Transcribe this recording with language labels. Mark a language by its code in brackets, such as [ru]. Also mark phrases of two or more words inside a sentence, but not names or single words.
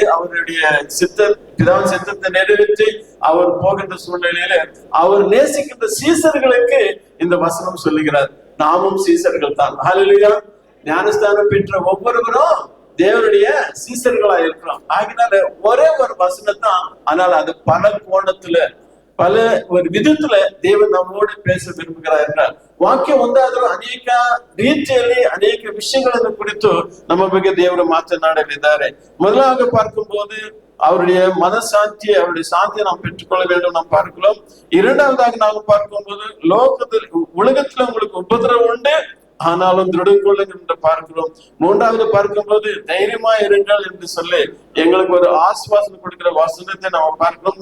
[ta] அவருடைய பிதாவின் சித்தத்தை நிறைவேற்றி அவர் போகின்ற சூழ்நிலையில அவர் நேசிக்கின்ற சீசர்களுக்கு இந்த வசனம் சொல்லுகிறார், நாமும் சீசர்கள் தான். ஹல்லேலூயா. ஞானஸ்தானம் பெற்ற ஒவ்வொருவரும் தேவனுடைய சீசர்களா இருக்கிறோம். ஆகினால ஒரே ஒரு வசனத்தான், ஆனால் அது பல கோணத்துல பல ஒரு விதத்துல தேவன் நம்மோடு பேச விரும்புகிறார் என்றார். [kn] ವಾಕ್ಯ ಒಂದಾದ್ರೂ ಅನೇಕ ರೀತಿಯಲ್ಲಿ ಅನೇಕ ವಿಷಯಗಳನ್ನು ಕುರಿತು ನಮ್ಮ ಬಗ್ಗೆ ದೇವರು ಮಾತನಾಡಲಿದ್ದಾರೆ. [ta] ಮೊದಲಾಗ பார்க்கும்போது அவருடைய மனசாந்தி அவருடைய சாந்தியை நாம் பெற்றுக்கொள்ள வேண்டும் நாம் பார்க்கிறோம். இரண்டாவதாக நாம் பார்க்கும்போது லோகத்தில் உலகத்துல உங்களுக்கு உபதிரவம் உண்டு, ஆனாலும் திருடங்கொள்ளுங்க என்று பார்க்கிறோம். மூன்றாவது பார்க்கும்போது தைரியமா இருங்கள் என்று சொல்லி எங்களுக்கு ஒரு ஆசுவாசம் கொடுக்கிற வசனத்தை நாம் பார்க்கிறோம்.